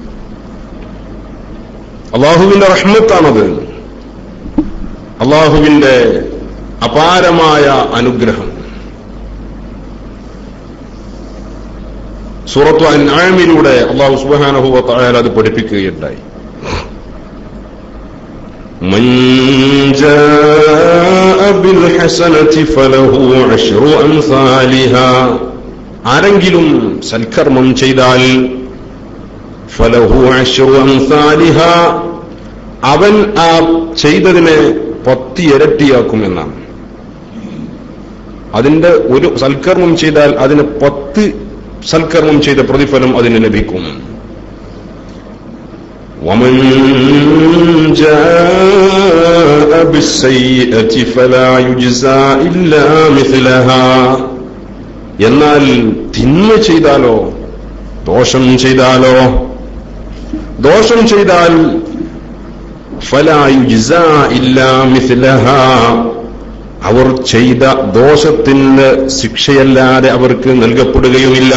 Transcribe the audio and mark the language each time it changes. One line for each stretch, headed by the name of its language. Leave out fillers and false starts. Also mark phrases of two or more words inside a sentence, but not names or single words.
Malayalam: അല്ലാഹുവിന്റെ റഹ്മത്താണത്, അല്ലാഹുവിന്റെ അപാരമായ അനുഗ്രഹം. സൂറത്തു അൻആമിലൂടെ അല്ലാഹു
Arabic: سبحانه وتعالى
Malayalam: അത് പഠിപ്പിക്കുകയുണ്ടായി.
Arabic: من جاء بالحسنة فله عشر أمثالها.
Malayalam: ആരെങ്കിലും സൽക്കർമ്മം ചെയ്താൽ
Arabic: فله عشر أمثالها,
Malayalam: അവൻ ആ ചെയ്തതിനെ 10 ഇരട്ടിയാക്കുമെന്നാണ്. അതിന്റെ ഒരു സൽക്കർമ്മം ചെയ്താൽ അതിന് 10 സൽക്കർമ്മം ചെയ്ത പ്രതിഫലം അതിന് ലഭിക്കും.
Arabic: ومن جاء بالسيئة فلا يجزى إلا مثلها.
Malayalam: എന്നാൽ തിന്മ ചെയ്താലോ, ദോഷം ചെയ്താൽ
Arabic: فلا يجزى إلا مثلها,
Malayalam: അവർ ചെയ്ത ദോഷത്തിന്റെ ശിക്ഷയല്ലാതെ അവർക്ക് നൽകപ്പെടുകയുമില്ല.